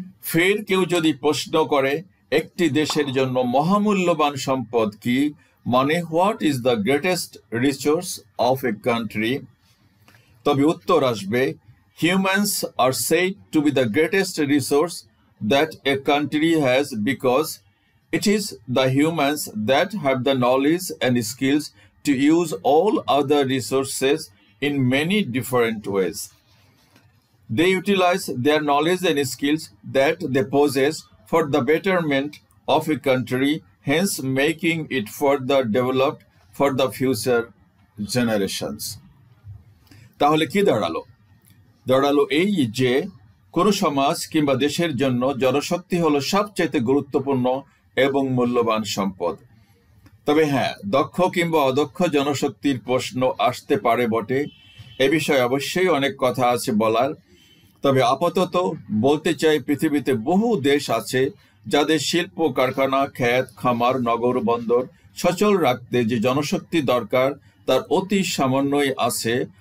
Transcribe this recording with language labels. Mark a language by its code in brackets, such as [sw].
[bn] ফের কেউ যদি প্রশ্ন করে একটি দেশের জন্য মহামূল্যবান সম্পদ কি, মানে [en] what is the greatest resource of a country, [bn] তবে উত্তর আসবে [en] Humans are said to be the greatest resource that a country has because it is the humans that have the knowledge and skills to use all other resources in many different ways. They utilize their knowledge and skills that they possess for the betterment of a country, hence making it further developed for the future generations. [bn] তাহলে কি দাঁড়ালো? দাঁড়ালো এই যে কোনো সমাজ কিংবা দেশের জন্য জনশক্তি হলো সবচেয়ে গুরুত্বপূর্ণ এবং মূল্যবান সম্পদ। তবে হ্যাঁ, দক্ষ কিংবা অদক্ষ জনশক্তির প্রশ্ন আসতে পারে বটে। এ বিষয়ে অবশ্যই অনেক কথা আছে বলার। তবে আপাতত বলতে চাই, পৃথিবীতে বহু দেশ আছে যাদের শিল্প, কারখানা, ক্ষেত, খামার, নগর, বন্দর সচল রাখতে যে জনশক্তি দরকার তার অতি সামান্যই আছে।